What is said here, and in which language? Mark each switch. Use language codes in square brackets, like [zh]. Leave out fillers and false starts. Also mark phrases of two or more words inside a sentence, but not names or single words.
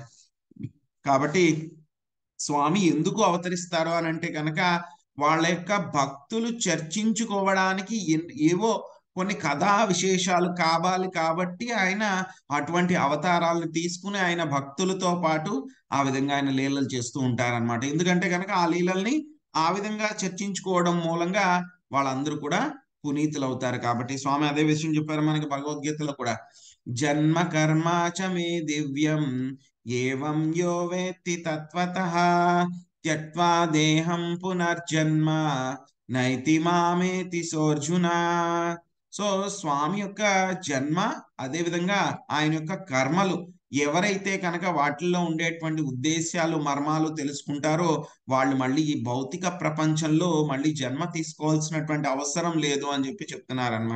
[te] కాబట్టి స్వామి ఎందుకు అవతరిస్తారు అని అంటే కనుక వాళ్ళ యొక్క భక్తులు చర్చించుకోవడానికి ఏవో కొన్ని కథా విశేషాలు కావాలి కాబట్టి ఆయన అటువంటి అవతారాలను తీసుకుని ఆయన భక్తులతో పాటు ఆ విధంగా ఆయన లీలలు చేస్తూ ఉంటారన్నమాట. ఎందుకంటే కనుక ఆ లీలల్ని ఆ విధంగా చర్చించుకోవడం మూలంగా వాళ్ళందరూ కూడా పునీతులు అవుతారు. కాబట్టి స్వామి అదే విషయం చెప్పారు మనకి భగవద్గీతలో కూడా, [sa] జన్మ కర్మ చ మే దివ్యం ఏవం యో వేత్తి తత్వతః త్యక్త్వా దేహం పునర్జన్మ నైతి మామేతి సోర్జున. [te] సో స్వామి యొక్క జన్మ, అదే విధంగా ఆయన యొక్క కర్మలు ఎవరైతే కనుక వాటిల్లో ఉండేటువంటి ఉద్దేశాలు, మర్మాలు తెలుసుకుంటారో వాళ్ళు మళ్ళీ ఈ భౌతిక ప్రపంచంలో మళ్ళీ జన్మ తీసుకోవాల్సినటువంటి అవసరం లేదు అని చెప్పి చెప్తున్నారనమాట.